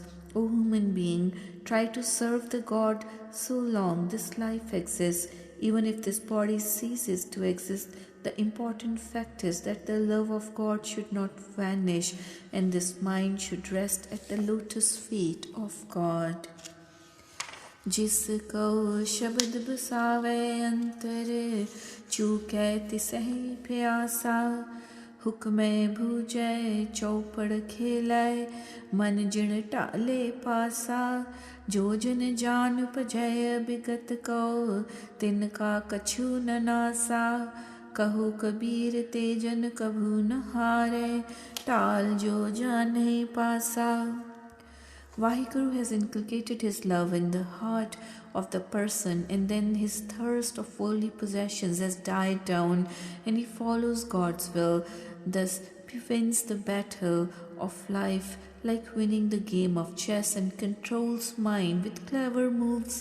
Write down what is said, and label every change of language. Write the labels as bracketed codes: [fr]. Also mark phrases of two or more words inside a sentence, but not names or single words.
[en] O human being, try to serve the God so long this life exists. Even if this body ceases to exist, the important fact is that the love of God should not vanish and this mind should rest at the lotus feet of God. [hi] जिसको शब्द बसावे अंतर, चूकै तिसहि प्यासा। हुक्मे भूजै चौपड़ खेलै, मन जिण टाले पासा। जो जन जान उपजय विगत को, तिनका कछु न नासा। कहो कबीर तेजन कभू न हारे, टाल जो जाने पासा। [en] Vaheguru has inculcated his love in the heart of the person, and then his thirst of worldly possessions has died down and he follows God's will. Thus he wins the battle of life like winning the game of chess and controls mind with clever moves.